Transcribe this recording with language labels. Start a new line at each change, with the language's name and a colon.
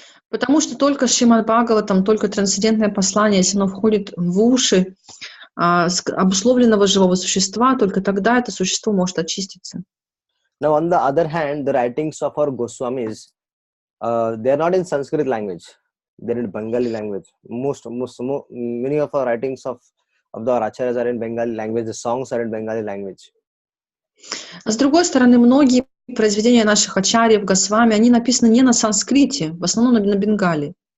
Russian: Потому что только Шримад Бхагаватам, только трансцендентное послание, если оно входит в уши обусловленного живого существа, только тогда это существо может очиститься.
English: Now, on the other hand, the writings of our Goswamis, they are not in Sanskrit language; they are in Bengali language. Many of our writings of the Acharyas are in Bengali language. The songs are in Bengali language.
Russian: С другой стороны, многие произведения наших ачарьев, Госвами, они написаны не на санскрите, в основном на бенгале.